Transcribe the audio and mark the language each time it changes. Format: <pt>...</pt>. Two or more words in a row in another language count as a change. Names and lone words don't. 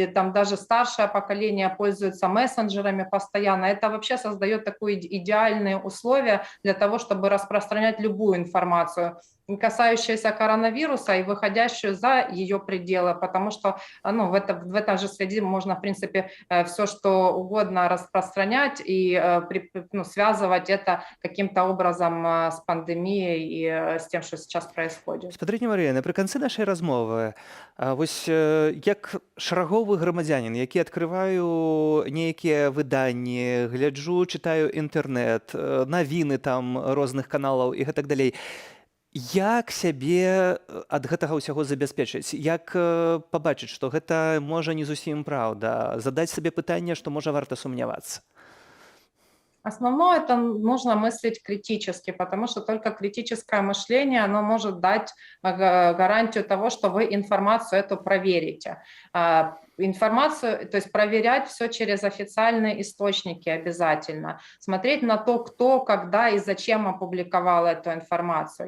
<ru>там даже старшее поколение пользуется мессенджерами постоянно, это вообще создает такие идеальные условия для того, чтобы распространять любую информацию, касающуюся коронавируса и выходящую за ее пределы, потому что ну, в этом же среде можно, в принципе, все, что угодно распространять и связывать это каким-то образом с пандемией и с тем, что сейчас происходит.</ru> <be>Спадарыня Марыя, напрыканцы нашай размовы, вось як шараговы грамадзянін, які адкрываю нейкія выданні, гляджу, чытаю інтэрнэт, навіны там розных каналаў і гэтак далей, як сябе ад гэтага ўсяго забяспечыць? Як пабачыць, што гэта можа не зусім праўда? Задаць сабе пытанне, што можа варта сумнявацца?</be> <ru>Основное это нужно мыслить критически, потому что только критическое мышление, оно может дать гарантию того, что вы информацию эту проверите. информацию, то есть проверять все через официальные источники обязательно, смотреть на то, кто, когда и зачем опубликовал эту информацию.</ru>